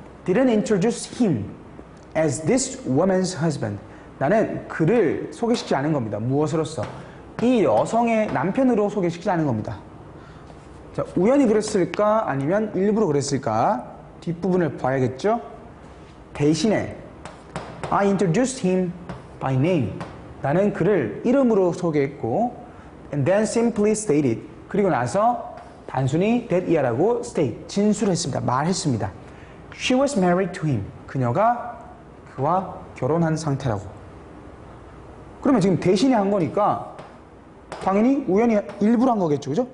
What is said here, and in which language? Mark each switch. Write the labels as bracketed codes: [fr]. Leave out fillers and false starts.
[en] didn't introduce him as this woman's husband. [ko] 나는 그를 소개시키지 않은 겁니다. 무엇으로써? 이 여성의 남편으로 소개시키지 않은 겁니다. 자, 우연히 그랬을까? 아니면 일부러 그랬을까? 뒷부분을 봐야겠죠? 대신에 [en] I introduced him by name. [ko] 나는 그를 이름으로 소개했고 [en] and then simply stated. [ko] 그리고 나서 단순히 that year라고 state, 진술했습니다. 말했습니다. [en] She was married to him. [ko] 그녀가 그와 결혼한 상태라고. 그러면 지금 대신에 한 거니까 당연히 우연히 일부러 한 거겠죠. 그죠?